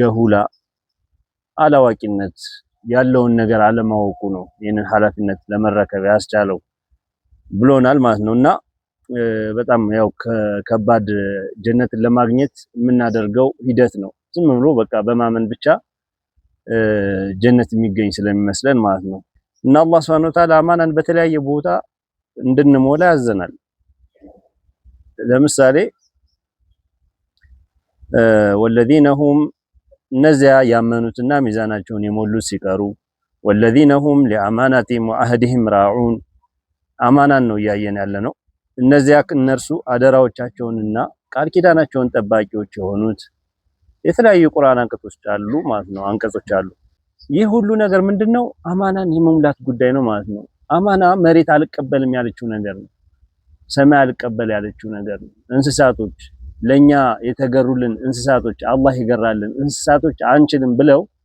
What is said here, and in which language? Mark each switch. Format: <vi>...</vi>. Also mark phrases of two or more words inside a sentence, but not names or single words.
<am>ጀሁላ አላዋቂነት ያለውን ነገር አለማወቁ ነው ይህንን ኃላፊነት ለመረከብ ያስቻለው ብሎናል ማለት ነውና በጣም ያው ከባድ ጀነትን ለማግኘት የምናደርገው ሂደት ነው። ዝም ብሎ በቃ በማመን ብቻ ጀነት የሚገኝ ስለሚመስለን ማለት ነው። እና አላህ</am> <ar>سبحانه وتعالى</ar> <am>አማናን በተለያየ ቦታ እንድንሞላ ያዘናል። ለምሳሌ</am> <ar>والذين هم</ar> <am>እነዚያ ያመኑትና ሚዛናቸውን የሞሉት ሲቀሩ</am> <ar>والذين هم لأماناتهم وعهدهم راعون</ar> <am>አማናን ነው እያየን ያለነው። እነዚያ እነርሱ አደራዎቻቸውንና ቃል ኪዳናቸውን ጠባቂዎች የሆኑት የተለያዩ ቁርአን አንቀጾች አሉ ማለት ነው። አንቀጾች አሉ። ይህ ሁሉ ነገር ምንድነው? አማናን የመሙላት ጉዳይ ነው ማለት ነው። አማና መሬት አልቀበልም ያለችው ነገር ነው። ሰማይ አልቀበል ያለችው ነገር ነው። እንስሳቶች ለኛ የተገሩልን እንስሳቶች አላህ ይገራልን እንስሳቶች አንችልም ብለው</am>